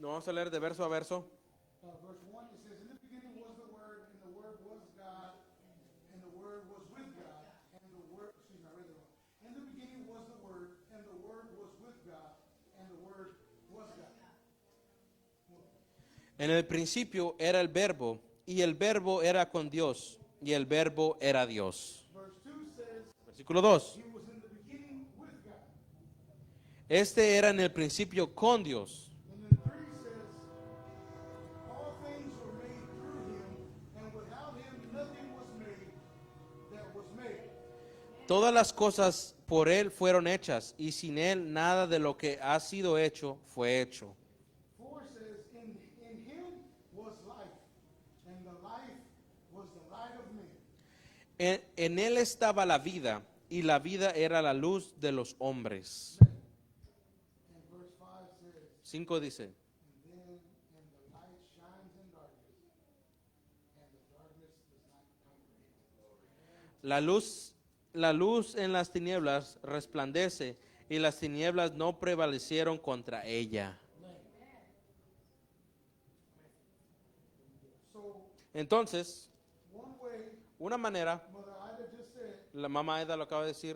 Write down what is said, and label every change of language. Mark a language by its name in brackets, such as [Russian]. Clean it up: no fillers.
[Spanish] lo vamos a leer de verso a verso. [English] Verse 1, it says, in the beginning was the Word, and the Word was God, and the Word was with God, and the Word, excuse me, I read it wrong. In the beginning was the Word, and the Word was with God, and the Word was God. [Spanish] En el principio era el verbo, y el verbo era con Dios, y el verbo era Dios. [English] Verse 2 says, [Spanish] Versículo 2. [English] he was in the beginning with God. [Spanish] Este era en el principio con Dios. [English] And then 3 says, all things were made through him, and without him nothing was made that was made. [Spanish] Todas las cosas por Él fueron hechas, y sin Él nada de lo que ha sido hecho fue hecho. [English] 4 says, in him was life, and the life was the light of men. [Spanish] En Él estaba la vida, y la vida era la luz de los hombres. [English] And verse 5 says, [Spanish] 5 dice, [English] and the light shines in darkness, and the darkness does not comprehend. [Spanish] la luz en las tinieblas resplandece, y las tinieblas no prevalecieron contra ella. [English] So, [Spanish] Entonces, [English] one way, [Spanish] una manera, [English] Mother Ida just said, [Spanish] la mamá Aida lo acaba de decir,